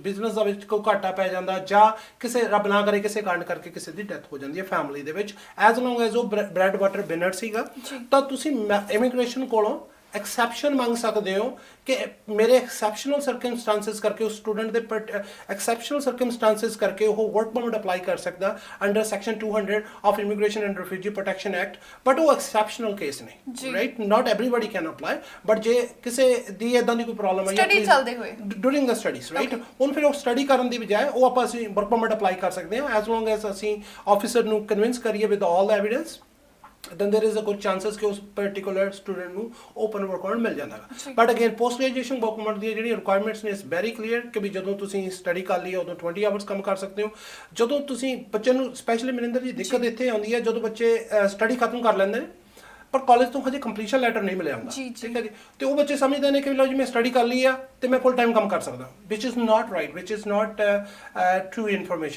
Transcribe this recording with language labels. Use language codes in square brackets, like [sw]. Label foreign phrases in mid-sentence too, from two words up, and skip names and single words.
[pa] ਬਿਜ਼ਨਸ ਦਾ ਵਿੱਚ ਕੋਈ ਘਾਟਾ ਪੈ ਜਾਂਦਾ, ਜਾਂ ਕਿਸੇ ਰੱਬ ਨਾ ਕਰੇ ਕਿਸੇ ਕਾਰਨ ਕਰਕੇ ਕਿਸੇ ਦੀ ਡੈਥ ਹੋ ਜਾਂਦੀ ਹੈ ਫੈਮਿਲੀ ਦੇ ਵਿੱਚ, [en] as long as [pa] ਉਹ [en] bread water binner [pa] ਸੀਗਾ, ਤਾਂ ਤੁਸੀਂ ਇਮੀਗ੍ਰੇਸ਼ਨ ਕੋਲੋਂ ਐਕਸੈਪਸ਼ਨ ਮੰਗ ਸਕਦੇ ਹੋ ਕਿ ਮੇਰੇ [en] exceptional circumstances [pa] ਕਰਕੇ ਉਸ ਸਟੂਡੈਂਟ ਦੇ [en] exceptional circumstances [pa] ਕਰਕੇ ਉਹ [en] work permit apply [pa] ਕਰ ਸਕਦਾ [en] under section 200 of Immigration and Refugee Protection Act, but [pa] ਉਹ [en] exceptional case [pa] ਨੇ, ਰਾਈਟ, [en] not everybody can apply, but [pa] ਜੇ ਕਿਸੇ ਦੀ ਇਦਾਂ ਦੀ ਕੋਈ ਪ੍ਰੋਬਲਮ ਹੈ ਸਟੱਡੀ ਚੱਲਦੇ ਹੋਏ [en] during the studies, [pa] ਰਾਈਟ, ਹੁਣ ਫਿਰ ਉਹ ਸਟੱਡੀ ਕਰਨ ਦੀ ਬਜਾਏ ਉਹ ਆਪਾਂ ਅਸੀਂ [en] work permit apply [pa] ਕਰ ਸਕਦੇ ਹਾਂ, [en] as long as [pa] ਅਸੀਂ ਆਫਿਸਰ ਨੂੰ ਕਨਵਿੰਸ ਕਰੀਏ [en] with all the evidence, then there is a good chances [pa] ਕਿ ਉਸ [en] particular student ਨੂੰ open work permit [pa] ਮਿਲ ਜਾਂਦਾ ਹੈ। [en] but again post graduation work permit [pa] ਦੀਆਂ ਜਿਹੜੀਆਂ ਰਿਕੁਆਇਰਮੈਂਟਸ ਨੇ [en] is very clear [pa] ਕਿ ਵੀ ਜਦੋਂ ਤੁਸੀਂ ਸਟੱਡੀ ਕਰ ਲਈ ਉਦੋਂ 20 ਆਵਰਸ ਕੰਮ ਕਰ ਸਕਦੇ ਹੋ। ਜਦੋਂ ਤੁਸੀਂ ਬੱਚੇ ਨੂੰ ਸਪੈਸ਼ਲੀ ਮਨਿੰਦਰ ਜੀ ਦਿੱਕਤ ਇੱਥੇ ਆਉਂਦੀ ਹੈ ਜਦੋਂ ਬੱਚੇ ਸਟੱਡੀ ਖਤਮ ਕਰ ਲੈਂਦੇ ਨੇ ਪਰ ਕਾਲਜ ਤੋਂ ਹਜੇ [en] completion letter [pa] ਨਹੀਂ ਮਿਲਿਆ ਹੁੰਦਾ, ਠੀਕ ਹੈ ਜੀ, ਤੇ ਉਹ ਬੱਚੇ ਸਮਝਦੇ ਨੇ ਕਿ ਲਓ ਜੀ ਮੈਂ ਸਟੱਡੀ ਕਰ ਲਈ ਆ ਤੇ ਮੈਂ [en] full time [pa] ਕੰਮ ਕਰ ਸਕਦਾ, [en] which is not right, which is not true information.